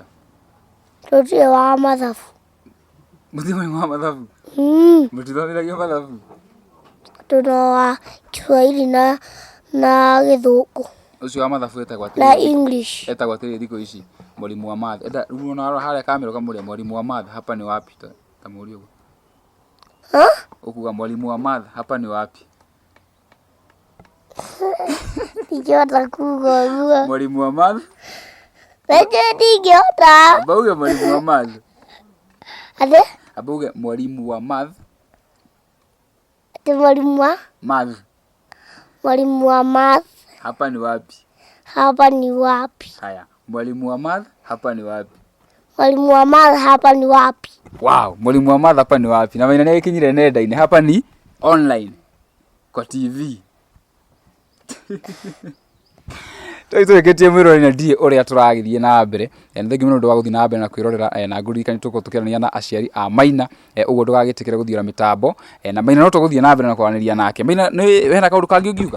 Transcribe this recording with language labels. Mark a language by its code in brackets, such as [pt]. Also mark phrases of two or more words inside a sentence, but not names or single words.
[ki] tũtirĩ wa mathabu mũtirĩ mwarimũ wa mathabu mũtithomithagio mathabu tũno wa Kiswahili na Gĩthũngũ ũcio wa mathabu etagwo atĩa na English etagwo atĩa thikũ ici [sw] mwalimu wa math [ki] enda rĩu ona harĩa kamera kamũria [sw] mwalimu wa math hapa ni wapi [ki] ta mũria ũguo ukuga [sw] mwalimu wa math hapa ni wapi [ki] ndingĩhota kuuga ũguo [sw] mwalimu wa math [ki] reke ndingĩhota [sw] abauge mwalimu wa math [ki] atĩ [sw] abauge mwalimu wa math atĩ mwalimu wa math mwalimu wa math hapa ni wapi hapa ni wapi? Haya, mwalimu wa math hapa ni wapi? Mwalimu wa math hapa ni wapi? Wow, mwalimu wa math hapa ni wapi? [ki] Na Maina nĩ akinyire nenda-inĩ, [sw] hapa ni online kwa TV. [ki] Tũgetie mwĩrore na ndiĩ ũrĩa tũragithie na mbere. Nĩ thengi mũno nĩ ũndũ wa gũthiĩ na mbere na kwĩrorera na ngũririkani tũkorwo tũkĩaranĩria na aciari a Maina. Ũguo ndũgagĩtĩkĩre gũthiĩra mĩtambo. Na Maina no tũgũthiĩ na mbere na kwaranĩria nake. Maina nĩ hena kaũndũ kangĩ ũngiuga?